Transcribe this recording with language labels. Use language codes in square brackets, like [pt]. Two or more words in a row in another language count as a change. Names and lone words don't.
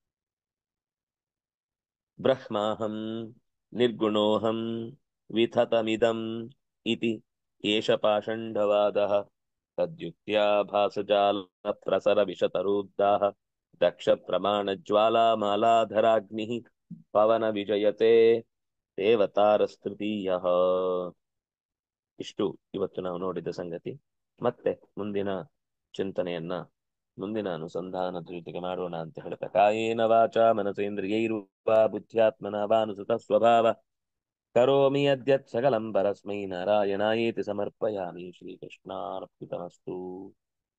[sa] ಬ್ರಹ್ಮಾಹಂ ನಿರ್ಗುಣೋಹಂ ವಿಥತಮಿದಂ ಇತಿ ಏಷ ಪಾಷಂಡವಾದಃ ತದ್ಯುಕ್ತ್ಯಾ ಭಾಸಜಾಲ ಪ್ರಸರ ವಿಷತರುದ್ದಾಃ ದಕ್ಷ ಪ್ರಮಾಣ ಜ್ವಾಲಾ ಮಾಲಾಧರಾಗ್ನಿ ಪವನ ವಿಜಯತೆ ದೇವತಾರಸ್ತೃತೀಯಃ. [kn] ಇಷ್ಟು ಇವತ್ತು ನಾವು ನೋಡಿದ ಸಂಗತಿ. ಮತ್ತೆ ಮುಂದಿನ ಚಿಂತನೆಯನ್ನ ಮುಂದಿನ ಅನುಸಂಧಾನದ ಜೊತೆಗೆ ಮಾಡೋಣ ಅಂತ ಹೇಳ್ತಾ, [sa] ಕಾಯೇನ ವಾಚಾ ಮನಸೇಂದ್ರಿಯೈರ್ವಾ ಬುದ್ಧ್ಯಾತ್ಮನ ವಾನುಸೃತ ಸ್ವಭಾವ ಕರೋಮಿ ಯದ್ಯತ್ ಸಕಲಂ ಪರಸ್ಮೈ ನಾರಾಯಣಾಯೇತಿ ಸಮರ್ಪಯಾಮಿ. ಶ್ರೀಕೃಷ್ಣಾರ್ಪಿತಮಸ್ತು.